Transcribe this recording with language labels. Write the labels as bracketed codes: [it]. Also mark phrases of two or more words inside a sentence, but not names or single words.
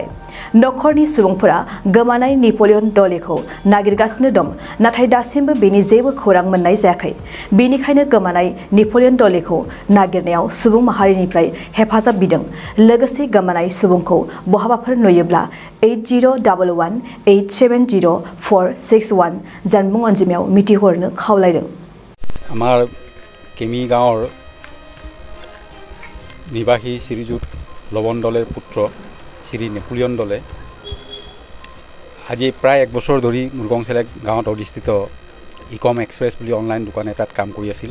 [brx] नखरनि सुबुंफोरा गोमानाय नेपलियन दलेखौ नागिरगासिनो दं, नाथाय दासिमबो बेनि जेबो खौरां मोननाय जायाखै। बेनिखायनो गोमानाय नेपलियन दलेखौ नागिरनायाव सुबुं माहारिनिफ्राय हेफाजाब बिदों। लोगोसे गोमानाय सुबुंखौ बहाबाफोर नुयोब्ला 8011870461 जानबुं अनजिमायाव मिथिहरनो खावलायदों। [as] আমাৰ কেমি গাঁৱৰ নিবাসী শ্ৰীযুত লবন দলেৰ পুত্ৰ শ্ৰী নেপলিয়ন দলে আজি প্ৰায় 1 বছৰ ধৰি মুৰগংচেলেক গাঁৱত অধিষ্ঠিত ইকম এক্সপ্ৰেছ বুলি অনলাইন দোকান এটাত কাম কৰি আছিল।